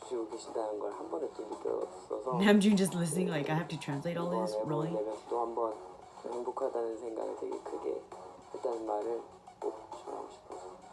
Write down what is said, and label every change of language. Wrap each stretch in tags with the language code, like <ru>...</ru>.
<ko>주시고 계신다는 걸 한 번에 또 느꼈어서</ko> <en>Namjoon just listening like I have to translate all this. Really?</en> <ko>또 한 번 행복하다는 생각을 되게 크게 했다는 말을 꼭 전하고 싶어서</ko>